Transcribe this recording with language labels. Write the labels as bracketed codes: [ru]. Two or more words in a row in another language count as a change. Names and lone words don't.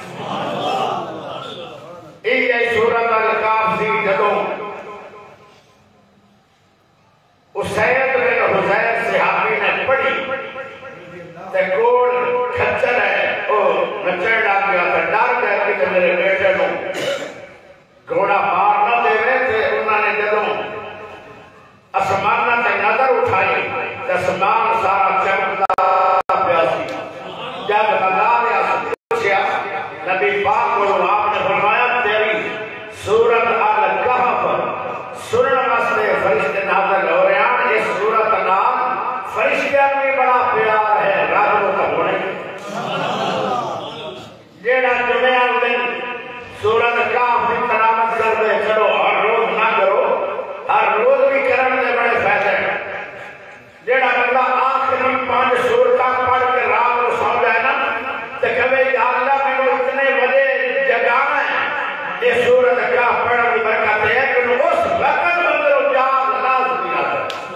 [pa] یہ سورۃ الکہف سی جدوں اسید بن حذیر صحابی نے پڑھی تے کول کھچر ہے او نچڑ لگ گیا تے ڈر گیا کہ میرے بیٹے نو گھوڑا مار نہ دے تے انہوں نے جدوں آسماناں تے نظر اٹھائی تے آسمان سارا چمکدا پیا سی، [ur] جب لگا لیا پوچھا نبی پاک کو آپ نے فرمایا تیری سورۃ الکہف سنن واسطے فرشتے نازل ہو رہے ہیں۔ [pa] اس سورۃ نال فرشتیاں بھی بڑا پیار ہے، رب کا ہونے جیڑا جمعہ دن سورۃ الکہف کی تلاوت کر دے، چلو ہر روز نہ کرو، ہر روز بھی کرن دے بڑے فائدے ہیں۔ [ur] جیڑا بندہ آخری 5 سورتاں پڑھ کے رات کو سو جائے نا تے کہے یا اللہ میں وہ اتنے بجے جگانا ہے، یہ سورۃ الکہف پڑھنے کی برکت ہے کہ اس وقت بندے کو جاگ لازمی آتا ہے۔